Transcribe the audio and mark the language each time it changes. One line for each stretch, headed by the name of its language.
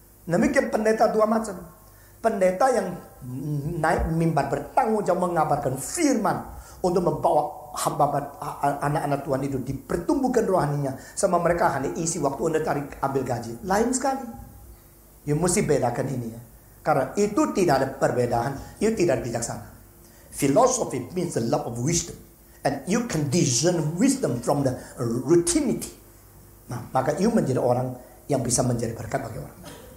Indonesian: Demikian pendeta dua macam. Pendeta yang naik mimbar bertanggung jawab mengabarkan firman untuk membawa hamba anak-anak Tuhan itu dipertumbuhkan rohaninya, sama mereka hanya isi waktu untuk tarik ambil gaji. Lain sekali. You mesti bedakan ini ya. Karena itu tidak ada perbedaan, itu tidak bijaksana.
English: Philosophy means the love of wisdom, and you can discern wisdom from the routinity.
Indonesian: Nah, maka you menjadi orang yang bisa menjadi berkat bagi orang lain.